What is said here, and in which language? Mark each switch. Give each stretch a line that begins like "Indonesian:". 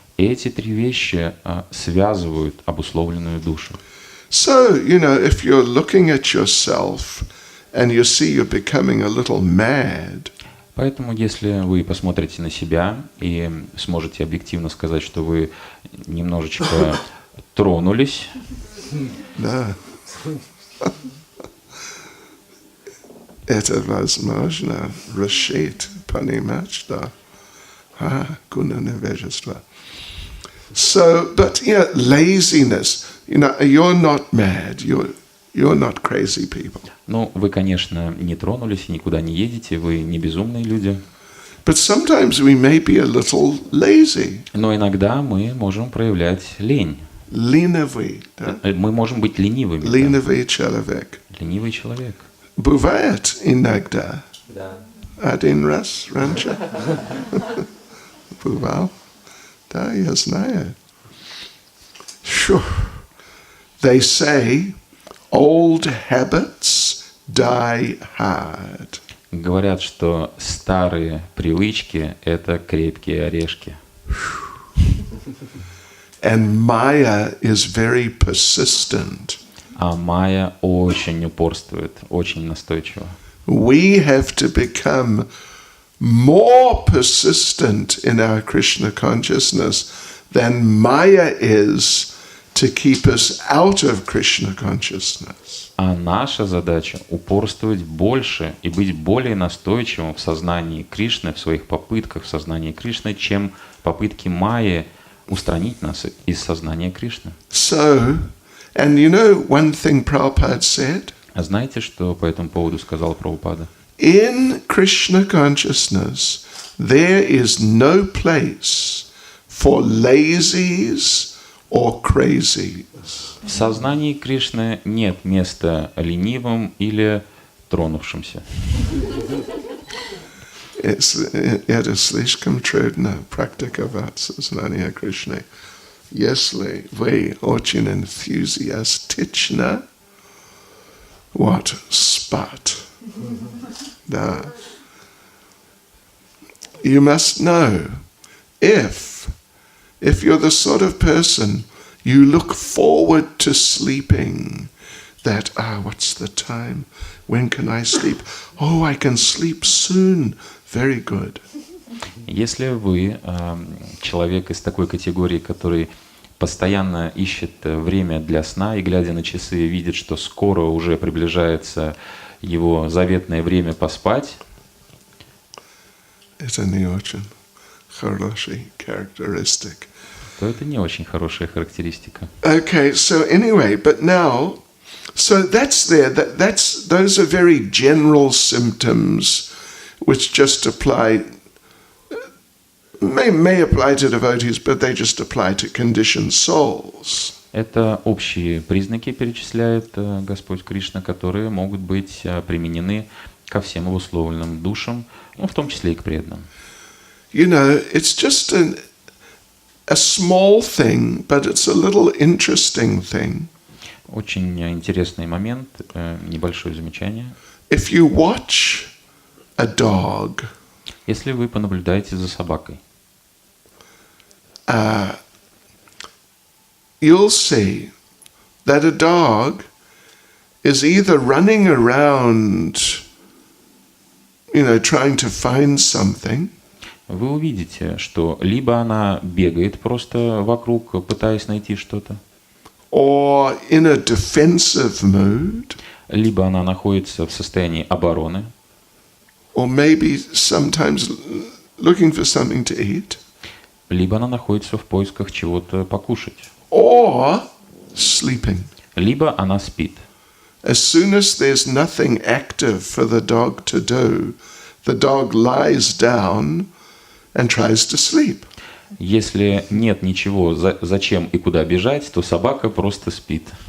Russian: И эти 3 вещи связывают обусловленную душу.
English: So, if you're looking at yourself and you see you're becoming a little mad,
Russian: Поэтому, если вы посмотрите на себя и сможете объективно сказать, что вы немножечко тронулись, да, это возможно решить, понимать, что гуна невежества.
English: So, but laziness, you're not mad, you're not crazy people.
Russian: ну, вы, конечно, не тронулись, никуда не едете, вы не безумные люди.
English: But sometimes we may be a little lazy.
Russian: Но иногда мы можем проявлять лень. Ленивый, да? Мы можем быть ленивыми. Да. Ленивый человек. Ленивый человек. Бывает иногда. Да. Один раз раньше. Бывал. Да, я знаю.
English: Sure. They say old habits die hard.
Russian: Говорят, что старые привычки – это крепкие орешки.
English: And Maya is very persistent.
Russian: А майя очень упорствует, очень настойчиво.
English: We have to become more persistent in our Krishna consciousness than Maya is to keep us out of Krishna consciousness.
Russian: А наша задача – упорствовать больше и быть более настойчивым в сознании Кришны, в своих попытках в сознании Кришны, чем попытки майи устранить нас из сознания Кришны.
English: So, and one thing Prabhupada said?
Russian: А знаете, что по этому поводу сказал Прабхупада?
English: In Krishna consciousness, there is no place for lazies or crazies.
Russian: В сознании Кришны нет места ленивым или тронувшимся. Это слишком трудно практиковать сознание Кришны. Если вы очень энтузиастично, спать. Да.
English: You must know, if you're the sort of person you look forward to sleeping, that, what's the time? When can I sleep? Oh, I can sleep soon. Very good.
Russian: Если вы человек из такой категории, который постоянно ищет время для сна и, глядя на часы, видит, что скоро уже приближается его заветное время поспать, это не очень хороший характеристик. То это не очень хорошая характеристика.
English: Okay, so anyway, but now, so that's there. Those are very general symptoms which just apply, may apply to devotees, but they just apply to conditioned souls.
Russian: Это общие признаки, перечисляет Господь Кришна, которые могут быть применены ко всем обусловленным душам, в том числе и к преданным.
English: It's just a small thing, but it's a little interesting thing.
Russian: Очень интересный момент, небольшое замечание.
English: If you watch a dog,
Russian: если вы понаблюдаете за собакой,
English: you'll see that a dog is either running around, trying to find something.
Russian: Вы увидите, что либо она бегает просто вокруг, пытаясь найти что-то,
English: or in a defensive mood,
Russian: либо она находится в состоянии обороны,
English: or maybe sometimes looking for something to eat,
Russian: либо она находится в поисках чего-то покушать,
English: or sleeping.
Russian: Либо она спит.
English: As soon as there's nothing active for the dog to do, the dog lies down and tries to sleep.
Russian: Если нет ничего, зачем и куда бежать, то собака просто спит.